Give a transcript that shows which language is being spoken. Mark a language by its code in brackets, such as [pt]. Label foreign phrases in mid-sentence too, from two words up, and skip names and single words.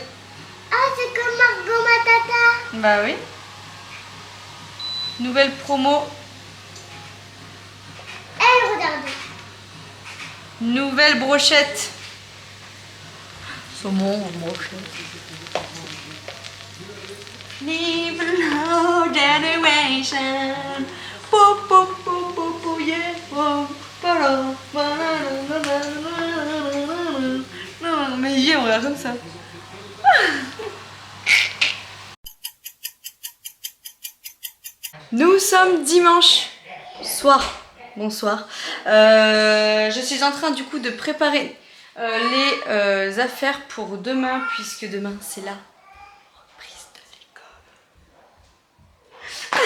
[fr] Ah, c'est comme Margot Matata. Bah oui. Nouvelle promo. Elle, regarde. Nouvelle brochette. Saumon en brochette. [en] Live low generation. Po, po, po, po, po, yeah. Po, po, lo, po, [fr] lo, lo, non, mais hier on regarde comme ça. Nous sommes dimanche soir. Bonsoir. Je suis en train du coup de préparer les affaires pour demain, puisque demain c'est la reprise de l'école.